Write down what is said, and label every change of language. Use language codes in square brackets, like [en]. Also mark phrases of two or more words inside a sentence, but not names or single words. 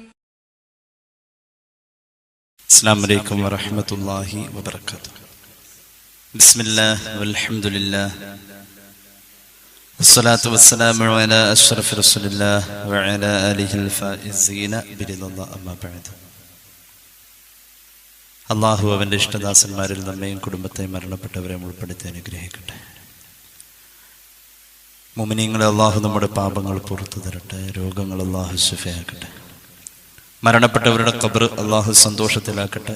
[ar] السلام عليكم ورحمة الله وبركاته. بسم الله والحمد لله والصلاة والسلام على أشرف رسول الله وعلى آله الفائزين برضا الله أما بعد. [ml] അള്ളാഹു അവൻ്റെ ഇഷ്ടദാസന്മാരിൽ നമ്മയും കുടുംബത്തെയും മരണപ്പെട്ടവരെ ഉൾപ്പെടുത്തി അനുഗ്രഹിക്കട്ടെ. മുഅ്മിനീങ്ങളെ അള്ളാഹു നമ്മുടെ പാപങ്ങൾ പുറത്തു തരട്ടെ. രോഗങ്ങൾ അള്ളാഹു ശിഫയാക്കട്ടെ. മരണപ്പെട്ടവരുടെ ഖബർ അള്ളാഹു സന്തോഷത്തിലാക്കട്ടെ.